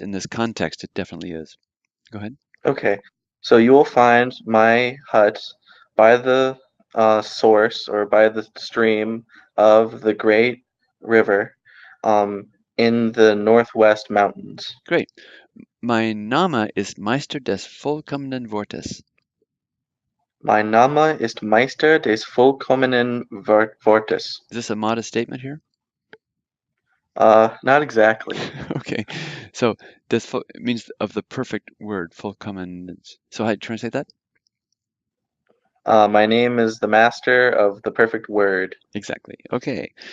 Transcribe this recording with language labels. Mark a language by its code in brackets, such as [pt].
[en] In this context, it definitely is. Go ahead. Okay. So you will find my hut by the source or by the stream of the great river. in the northwest mountains. Great. [de] Mein Name ist Meister des vollkommenen Wortes. Mein Name ist Meister des vollkommenen Wortes. [en] Is this a modest statement here? Not exactly. Okay, so it means of the perfect word, vollkommen. So how do you translate that? My name is the master of the perfect word. Exactly. Okay.